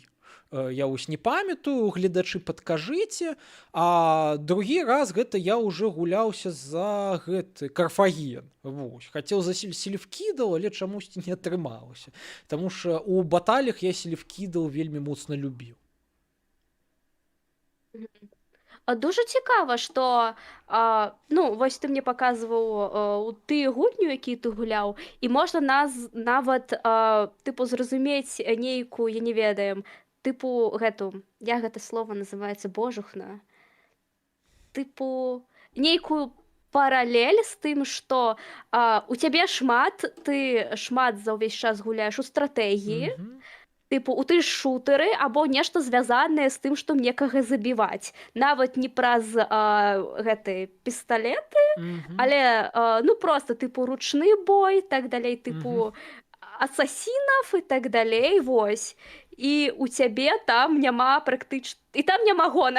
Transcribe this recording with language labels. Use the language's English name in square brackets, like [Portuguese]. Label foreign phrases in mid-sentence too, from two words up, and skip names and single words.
[Belarusian] Я вось не памятаю, гледачы падкажыце, а другі раз гэта я ўжо гуляўся за гэты Карфаген. Вось. Хацеў за Сельфкідал, але чамусьці не атрымалася. Таму што у баталях я Сельфкідал вельмі моцна любіў. Мгм. [Ukrainian] Дуже цікаво, що ну, ось ти мені показував ті гульню, які ти гуляв, і можна навіть типу зрозуміти нейку, [Belarusian] я не ведаю, типу гэту, як гэта слово [Ukrainian] називається, божухна, типу [Belarusian] нейкую паралель [Ukrainian] з тим, що у тебе ти шмат за увесь час гуляєш у стратегії, Мгм. типу, [Belarusian] у ты шутары або нешта звязанае з тым, што некага забіваць. Нават не праз гэты пісталет, Мгм. але ну просто типу ручны бой, так далей, Мгм. типу асасінаў і так далей, вось. І у цябе там няма практычна і там няма гонак,